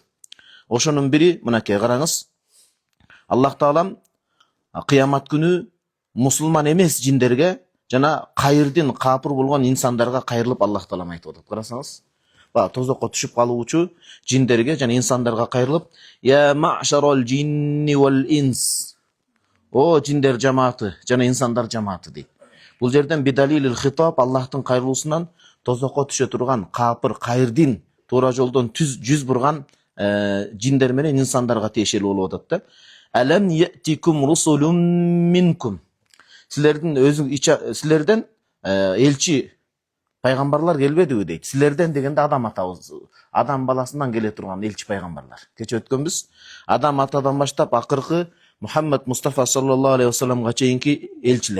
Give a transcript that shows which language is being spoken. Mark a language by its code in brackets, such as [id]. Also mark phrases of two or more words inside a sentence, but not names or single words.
[ky] Ошонун бири мынакей караңыз. Аллах Таалам кыямат күнү мусулман эмес джиндерге жана кайырдын капыр болгон инсандарга кайрылып Аллах Таалам айтып атат. Карасаңыз, тозокко түшүп калуучу джиндерге жана инсандарга кайрылып, [ar] يا معشر الجن والإنس, [ky] о джиндер жамааты жана инсандар жамааты дейт. Бул жерден [ar] بدليل الخطاب, [ky] Аллахтын кайрылуусунан тозокко түшө турган капыр кайырдын туура жолдон жүз бурган джиндер менен инсандарга тиешелүү болуп атат да. [ar] ألم يأتكم رسل منكم, [ky] силерден элчи пайгамбарлар келбедиби дейт. Силерден дегенде адам атабыз, адам баласынан келе турган элчи пайгамбарлар. Кече өткөнбүз, адам атадан баштап акыркы Мухаммад Мустафа [ar] صلى الله عليه وسلمга [ky] чейинки элчилер.